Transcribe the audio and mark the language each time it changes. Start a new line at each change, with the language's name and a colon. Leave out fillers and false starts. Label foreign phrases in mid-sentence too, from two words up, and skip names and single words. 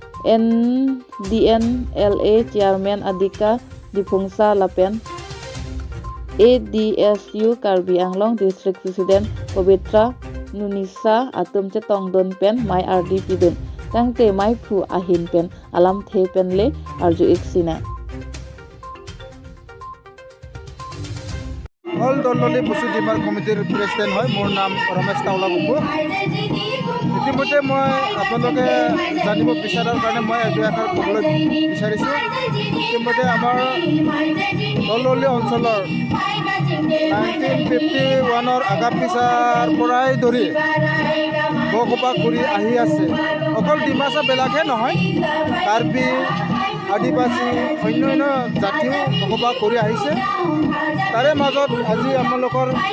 Karbi: NDNLA Chairman Adika Dipungsa lapen ADSU Karbi Anglong District President Pavitra Nunisa atum cetong don pen mai RDP dun tang te mai phu ahin pen alam the pen le arju iksina
Assamese: All Dololi Basu Dimar Committee President hoy মোৰ নাম ৰমেশ তাওলা গুম্বু ইতিমধ্যে মই আপোনালোকে জানিব বিচাৰাৰ কাৰণে মই এটো এখাৰ ক'বলৈ বিচাৰিছোঁ ইতিমধ্যে আমাৰ দললি অঞ্চলৰ 1951 আগাৰ পিছৰ পৰাই ধৰি বকপা কৰি আহি আছে অকল ডিমাচা বেলাকে নহয় কাৰ্বি আদিবাসী অন্য জাতিও বকপা কৰি আহিছে তাৰে মাজত আজি আমালোকৰ